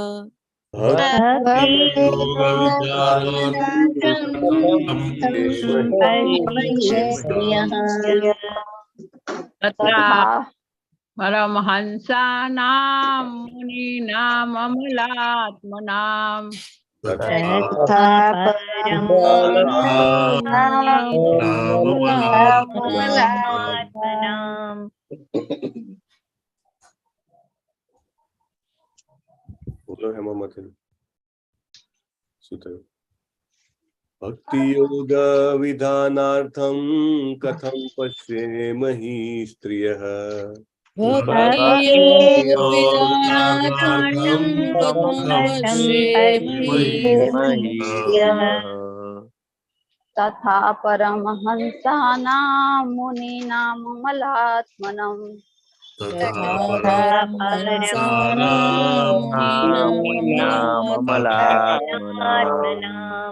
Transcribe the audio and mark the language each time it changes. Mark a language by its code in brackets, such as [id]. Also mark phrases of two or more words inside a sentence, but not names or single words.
[sa] तथा परमहंसानां मुनीनाममलात्मनां [gu] બોલો હેમામાંથી શું થયું? [sa] भक्ति योग विधानार्थम कथम पश्येमहि स्त्रियः भक्तियोगविधानार्थं कथं पश्येमहि श्रियः तथा परमहंसानां मुनीनाममलात्मनं तथा परमहंसानां मुनीनाममलात्मनाम्